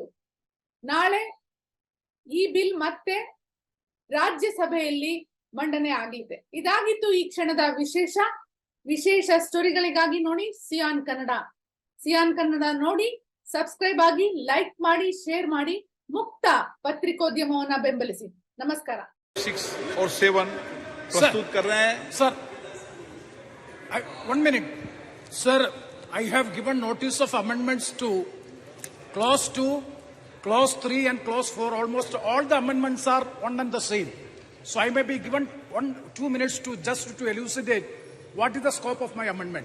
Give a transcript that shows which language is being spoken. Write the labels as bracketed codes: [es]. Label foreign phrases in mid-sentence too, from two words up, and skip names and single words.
[kn] ನಾಳೆ ಈ ಬಿಲ್ ಮತ್ತೆ ರಾಜ್ಯಸಭೆಯಲ್ಲಿ ಮಂಡನೆ ಆಗಲಿದೆ. ಇದಾಗಿತ್ತು ಈ ಕ್ಷಣದ ವಿಶೇಷ ಸ್ಟೋರಿಗಳಿಗಾಗಿ ನೋಡಿ ಸಿಯಾನ್ ಕನ್ನಡ ನೋಡಿ, ಸಬ್ಸ್ಕ್ರೈಬ್ ಆಗಿ, ಲೈಕ್ ಮಾಡಿ, ಶೇರ್ ಮಾಡಿ, ಮುಕ್ತ ಪತ್ರಿಕೋದ್ಯಮವನ್ನ ಬೆಂಬಲಿಸಿ. ನಮಸ್ಕಾರ. [hi] 6 और 7 प्रस्तुत कर रहे हैं [en] सर. 1 minute. Sir, I have given notice of amendments to clause 2, clause 3 and clause 4. Almost all the amendments are one and the same. So I may be given 2 minutes to elucidate what is the scope of my amendment.